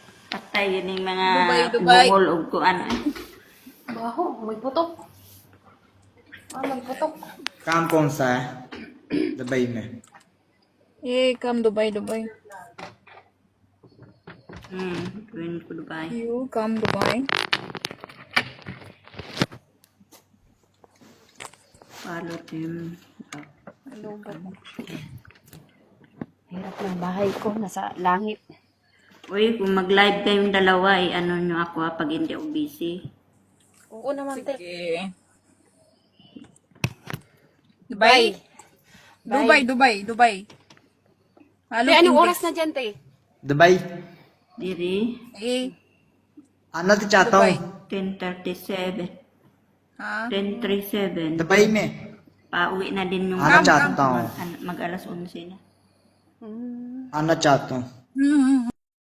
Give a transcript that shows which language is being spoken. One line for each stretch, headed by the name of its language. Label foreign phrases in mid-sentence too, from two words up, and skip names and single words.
Filipino: Patay yun yung mga Dubai.
Cebuano: bungol o kuan.
Filipino: Baho, may putok. May putok.
Hindi: काम कौन सा है दुबई में?
English: Eh, come Dubai.
Filipino: Gawin ko Dubai.
English: You come Dubai. Follow them. Hello,
Filipino: Hirap ng bahay ko, nasa langit. Uy, kung mag-live kayong dalawa, ano nyo ako pag hindi ako busy. Oo naman, te.
English: Okay. Dubai.
Filipino: Halo, Te, anong oras na dyan, te?
Hindi: दुबई
Cebuano: Diri, Eh,
Hindi: आना तो चाहता दुबई. हूँ
Filipino: 10:37. ha? 10:37.
Hindi: दुबई में
Filipino: Pauwi na din yung
Hindi: आना चाहता हूँ
Filipino: mag-alas 11 na.
Hindi: आना चाहता हूँ Hmm.